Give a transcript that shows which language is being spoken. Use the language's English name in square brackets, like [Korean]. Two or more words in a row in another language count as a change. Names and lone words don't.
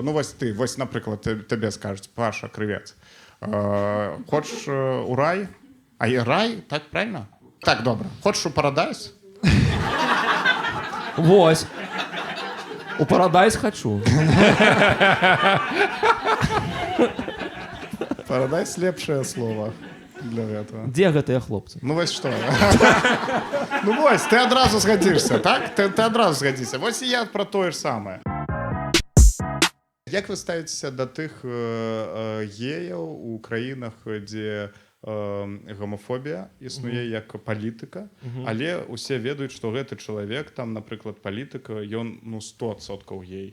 [Belarusian] Ну, вось ты, вось, напрыклад, табе скажуць: Паша, крывец, хочаш у рай? А і рай? Так, правильно? Так, добра. Хочаш у парадайз? Вось. У парадайз хачу. Парадайз лепшае [Russian] слово для этого. [Belarusian] Дзе гэтыя хлопцы? Ну вось што? Ну вось, ты адразу згадзішся, так? Ты адразу згадзіся. Вось і я пра тое ж самае. Як вы ставіцеся да тых геяў у краінах, дзе гомафобія існуе як палітыка, але ўсе ведаюць, што гэты чалавек, там, напрыклад, палітыка, ён 100% гей.